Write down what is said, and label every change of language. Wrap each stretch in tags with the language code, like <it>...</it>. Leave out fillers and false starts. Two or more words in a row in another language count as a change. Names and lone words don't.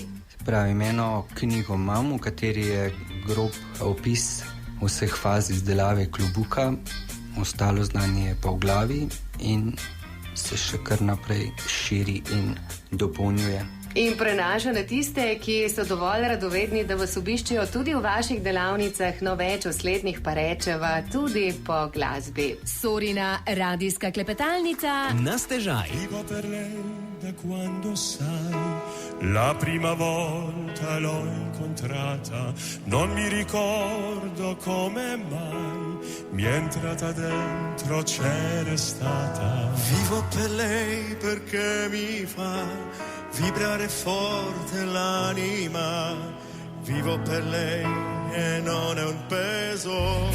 <sl>Pravim, eno knjigo imam, v kateri je grob opis vseh faz izdelave klobuka, ostalo znanje je pa v glavi in se še kar naprej širi in dopolnjuje. In prenaša na tiste, ki so dovolj radovedni, da vas obiščejo tudi v vaših delavnicah, no več o slednjih pa rečeva tudi po glasbi. Sorina radijska klepetalnica na stežaj.</sl> <it>Vivo per lei da quando sai, la prima volta l'ho incontrata, non mi ricordo come mai, mi è entrata dentro, c'era stata. Vivo per lei perché mi fa vibrare forte l'anima, vivo per lei e non è un peso.</it>